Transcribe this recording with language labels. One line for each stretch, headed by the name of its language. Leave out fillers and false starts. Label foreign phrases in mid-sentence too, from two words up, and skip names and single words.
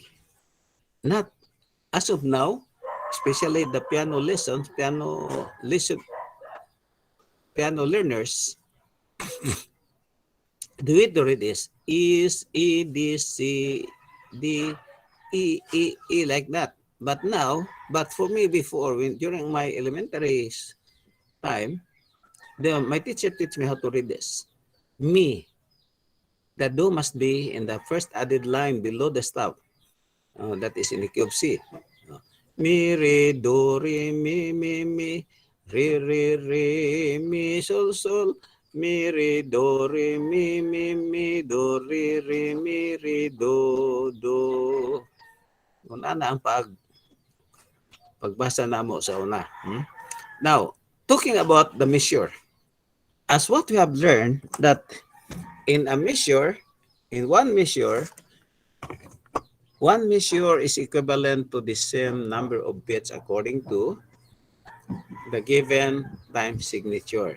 English: Not as of now, especially the piano learners, the way to read is E, D, C, D, E, like that. But for me before, during my elementary time, my teacher teach me how to read this. Me, the do must be in the first added line below the stop. That is in the key of C. Mi, re, do, re, mi, re, mi, sol, mi, re, do, re, mi, do, re, mi, re, do.
Cebuano: Una na ang pagbasa namo sa una.
English: Now, talking about the measure. As what we have learned that in one measure is equivalent to the same number of bits according to the given time signature.